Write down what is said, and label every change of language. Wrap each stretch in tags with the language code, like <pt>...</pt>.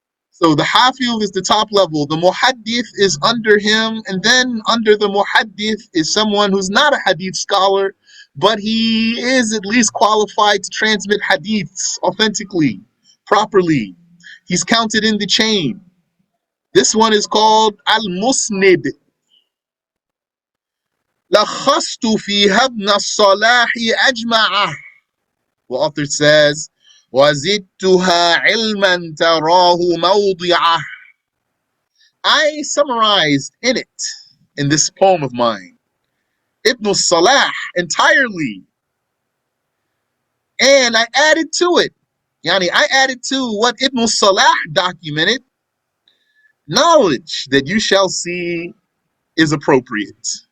<en>So the hafiz is the top level. The muhaddith is under him, and then under the muhaddith is someone who's not a hadith scholar, but he is at least qualified to transmit hadiths authentically, properly. He's counted in the chain. This one is called al-musnid.</en> <ar>لخصت فيها ابن-الصلاح أجمعه.</ar> <en>The author says,</en> <ar>وزدتها علما تراه موضعه.</ar> <en>I summarized in it, in this poem of mine, Ibnus-SalaH entirely, and I added to it. I added to what Ibnus-SalaH documented, knowledge that you shall see is appropriate.</en>